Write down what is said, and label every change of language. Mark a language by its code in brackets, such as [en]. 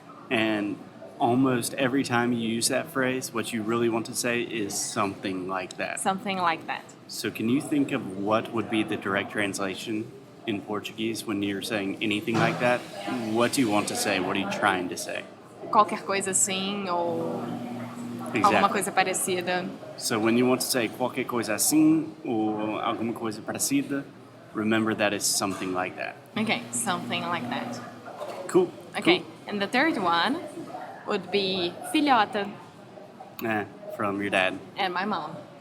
[en] And almost every time you use that phrase, what you really want to say is something like that. Something like that. So can you think of what would be the direct translation in Portuguese when you're saying anything like that? What do you want to say? What are you trying to say? [pt] Qualquer coisa assim ou alguma coisa parecida. [en] So when you want to say [pt] qualquer coisa assim ou alguma coisa parecida, [en] remember that it's something like that. Okay, something like that. Cool. Okay, Cool. and the third one would be filhota From your dad. and my mom.